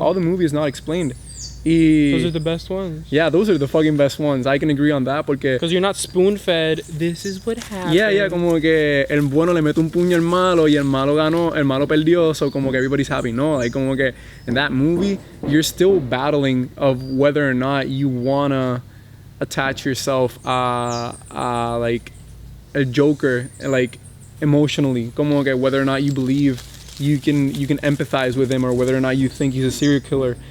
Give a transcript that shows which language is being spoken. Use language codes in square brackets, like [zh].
[en] all the movie is not explained. [es] Y... [en] Those are the best ones. Yeah, those are the fucking best ones. I can agree on that porque... Because you're not spoon-fed, this is what happened. [es] Yeah, como que el bueno le mete un puño al malo y el malo ganó, el malo perdió, so como que [en] everybody's happy. No, like [es] como que [en] in that movie, you're still battling of whether or not you wanna attach yourself like a Joker, like emotionally. [es] Como que [en] whether or not you believe you can empathize with him or whether or not you think he's a serial killer.